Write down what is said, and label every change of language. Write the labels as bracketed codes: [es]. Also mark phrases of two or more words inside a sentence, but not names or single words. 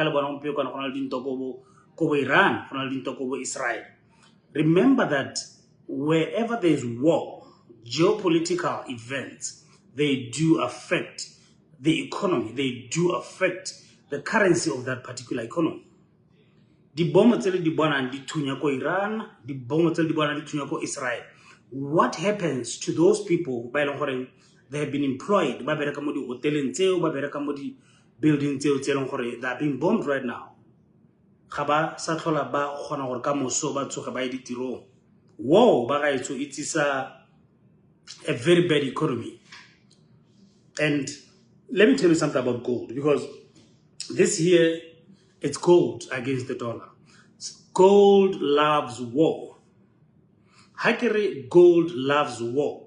[en] Israel. Remember that wherever there is war, geopolitical events, they do affect the economy. They do affect the currency of that particular economy. [tn] di bomb tse di bonang di thunya ko Iran, di bomb tse di bonang di thunya ko Israel. [en] What happens to those people by long they have been employed [tn] ba bereka mo di hoteleng tseo ba bereka mo di building tseo tse long gore [en] they are being bombed right now? [tn] Ga ba sa tlhola ba gona gore ka moso ba tsoge ba ditirong. [en] Whoa, [tn] ba gaetso [en] it is a very bad economy. And let me tell you something about gold, because this year it's gold against the dollar. Gold loves war. Hakere gold loves war.